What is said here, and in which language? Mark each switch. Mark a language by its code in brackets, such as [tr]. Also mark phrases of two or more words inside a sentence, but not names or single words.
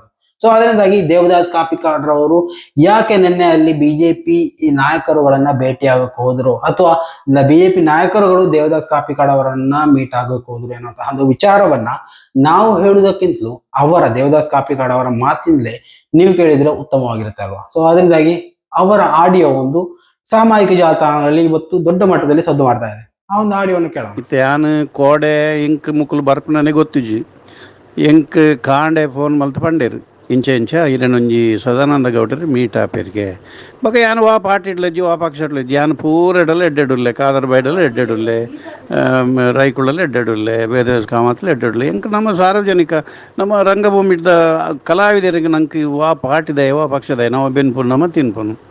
[kn] ಸೊ ಅದರಿಂದಾಗಿ ದೇವದಾಸ್ ಕಾಪಿಕಾಡ್ ರವರು ಯಾಕೆ ನಿನ್ನೆ ಅಲ್ಲಿ ಬಿಜೆಪಿ ನಾಯಕರುಗಳನ್ನ ಭೇಟಿಯಾಗಕ್ಕೆ ಹೋದ್ರು, ಅಥವಾ ಬಿಜೆಪಿ ನಾಯಕರುಗಳು ದೇವದಾಸ್ ಕಾಪಿಕಾಡ್ ಅವರನ್ನ ಮೀಟ್ ಆಗಕ್ಕೆ ಹೋದ್ರು ಅನ್ನೋಂತಹ ಒಂದು ವಿಚಾರವನ್ನ ನಾವು ಹೇಳುವುದಕ್ಕಿಂತಲೂ ಅವರ ದೇವದಾಸ್ ಕಾಪಿಕಾಡ್ ಅವರ ಮಾತಿನಲ್ಲೇ ನೀವು ಕೇಳಿದ್ರೆ ಉತ್ತಮವಾಗಿರುತ್ತೆ ಅಲ್ವಾ. ಸೊ ಅದರಿಂದಾಗಿ ಅವರ ಆಡಿಯೋ ಒಂದು ಸಾಮಾಜಿಕ ಜಾಲತಾಣಗಳಲ್ಲಿ ಇವತ್ತು ದೊಡ್ಡ ಮಟ್ಟದಲ್ಲಿ ಸದ್ದು ಮಾಡ್ತಾ ಇದೆ. ಆ ಒಂದು ಆಡಿಯೋವನ್ನು ಕೇಳೋಣ. [tcy] ಯಾನು ಕೋಡೆ ಇಂಕ್ ಮುಕ್ಕಲು ಬರ್ಪನೆ ಗೊತ್ತಿಜಿ ಎಂಕ್ ಕಾಂಡೆ ಫೋನ್ ಮಲ್ತು ಪಂಡೇರು ಇಂಚ ಇರನೊಂಜಿ ಸದಾನಂದ ಗೌಡರು ಮೀಟ್ ಆಪೇರಿಗೆ ಬೊಕ ಯಾನು ವಾ ಪಾರ್ಟಿ ಇಡ್ಲಜ್ಜಿ ವಾ ಪಕ್ಷ ಇಡ್ಲಜ್ಜಿ ಯಾನು ಪೂರೆಡಲ್ಲ ಎಡ್ಡೆಡುಲ್ಲೆ ಕಾದರ್ ಬೈಡಲ್ಲ ಎಡ್ಡೆಡುಲ್ಲೆ ರೈಕುಳ್ಳಲ್ಲಿ ಎಡ್ಡೆಡುಲ್ಲೆ ಬೇದ ಕಾಮತ್ಲೆ ಎಡ್ಡೆಡುಲ್ಲೆ ಎಂಕ್ ನಮ್ಮ ಸಾರ್ವಜನಿಕ ನಮ್ಮ ರಂಗಭೂಮಿದ ಕಲಾವಿದರಿಗೆ ನಂಗೆ ವಾ ಪಾರ್ಟಿದಾಯ ವಾ ಪಕ್ಷದಾಯ ನಾವು ಬೆನ್ಪುನು ನಮ್ಮ ತಿನ್ಪುನು